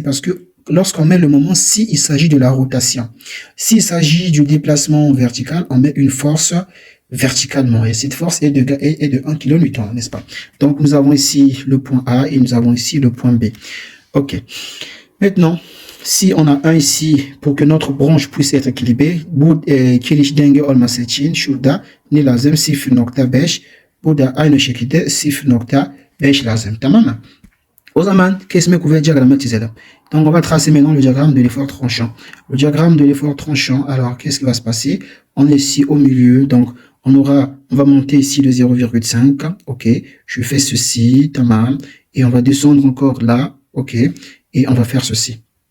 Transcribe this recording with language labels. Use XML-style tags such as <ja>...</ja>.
<fr>Parce que lorsqu'on met le moment, s'il s'agit de la rotation, s'il s'agit du déplacement vertical, on met une force verticalement et cette force est de 1 kN, n'est-ce pas? Donc, nous avons ici le point A et nous avons ici le point B. Ok. Maintenant, si on a un ici, pour que notre branche puisse être équilibrée,</fr> <tr>kiliş denge olması için şurada ne lazım? 0.5. Burada aynı şekilde 0.5 lazım. Tamam mı? O zaman kesme kuvvet diagramı çizelim.</tr> <fr>Donc on va tracer maintenant le diagramme de l'effort tranchant. Le diagramme de l'effort tranchant, alors qu'est-ce qui va se passer? On est ici au milieu, donc on va monter ici de 0,5, ok, je fais ceci,</fr> <tr>tamam,</tr> <fr>et on va descendre encore là, ok, et on va faire ceci.</fr>